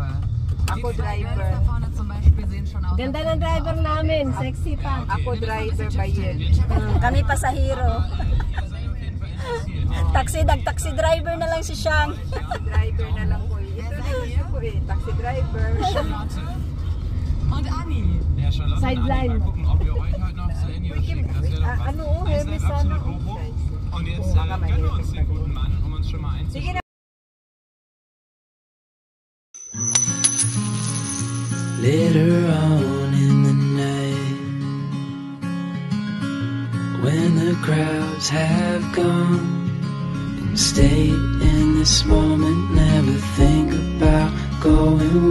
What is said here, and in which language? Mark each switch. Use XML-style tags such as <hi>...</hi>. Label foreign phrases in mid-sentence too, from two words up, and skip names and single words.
<tl>Ako driver.</tl> <de>Da vorne zum Beispiel sehen schon aus.</de> <tl>Ganda ng driver namin, sexy pa. Ako driver ba yun? Kami pasahero.</tl> <en>Taxi driver</en> <tl>na lang si Shang.</tl> <en>Taxi driver</en> <tl>na lang ko eh. Ito na gusto ko eh.</tl> <en>Taxi driver.</en> <de>Und Anni. Ja, Charlotte, Sideline. mal gucken, ob ihr euch heute noch zu Ende schickt. Das wäre doch was.</de> <tl>Ano oh, Hermes sana.</tl> <de>Absolut Bobo. Und jetzt</de> <tl>Baka may</tl> <de>gönnen wir Hermes uns den guten Mann, um uns schon mal</de> <tl>Sige</tl> <de>einzuschalten.</de> <tl>na.</tl> <en>Later on in the night, when the crowds have gone, and stay in this moment, never think about going.</en>